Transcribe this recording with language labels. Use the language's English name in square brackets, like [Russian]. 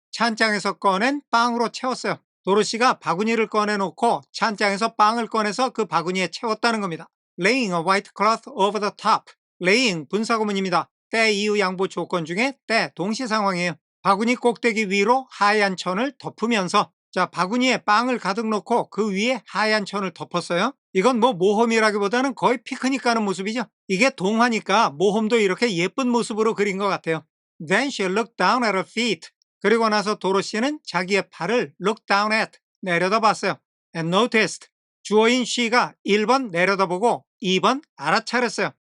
[Korean] 찬장에서 꺼낸 빵으로 채웠어요. 도로시가 바구니를 꺼내놓고 찬장에서 빵을 꺼내서 그 바구니에 채웠다는 겁니다. [English] Laying a white cloth over the top. [Korean] laying 분사구문입니다. 때 이유 양보 조건 중에 때 동시 상황이에요. 바구니 꼭대기 위로 하얀 천을 덮으면서 자 바구니에 빵을 가득 넣고 그 위에 하얀 천을 덮었어요. 이건 뭐 모험이라기보다는 거의 피크닉 가는 모습이죠. 이게 동화니까 모험도 이렇게 예쁜 모습으로 그린 것 같아요. [English] Then she looked down at her feet. [Korean] 그리고 나서 도로시는 자기의 발을 look down at 내려다봤어요. [English] And noticed. [Korean] 주어인 she가 1번 내려다보고 2번 알아차렸어요.